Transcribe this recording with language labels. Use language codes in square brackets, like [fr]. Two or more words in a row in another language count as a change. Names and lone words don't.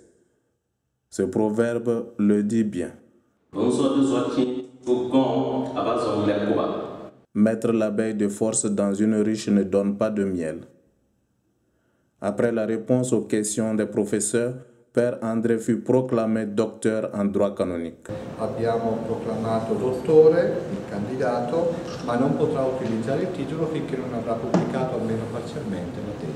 [fr] Ce proverbe le dit bien. Mettre l'abeille de force dans une ruche ne donne pas de miel. Après la réponse aux questions des professeurs, Père André fut proclamé docteur en droit canonique. [it] Abbiamo proclamato dottore il candidato, ma non potrà utilizzare il titolo finché non avrà pubblicato almeno parzialmente la tesi.